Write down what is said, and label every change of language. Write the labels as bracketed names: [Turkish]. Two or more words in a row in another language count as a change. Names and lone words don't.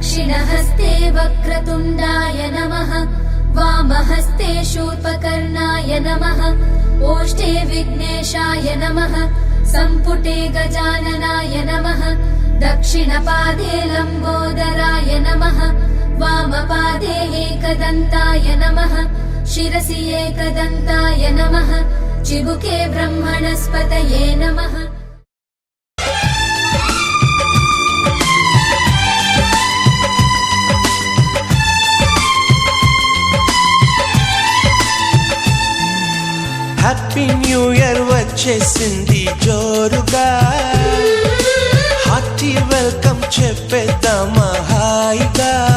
[Sanskrit] दक्षिणहस्ते वक्रतुण्डाय नमः वामहस्ते शूर्पकर्णाय नमः ओष्ठे विघ्नेशाय नमः सम्पुटे गजाननाय नमः दक्षिणपादे लम्बोदराय नमः वामपादे एकदन्ताय नमः शिरसि एकदन्ताय नमः चिबुके ब्रह्मणस्पतये नमः। [English] Happy New Year [Telugu] వచ్చేసింది జోరుగా, [English] hearty welcome [Telugu] చెప్పేద్దామా హాయిగా,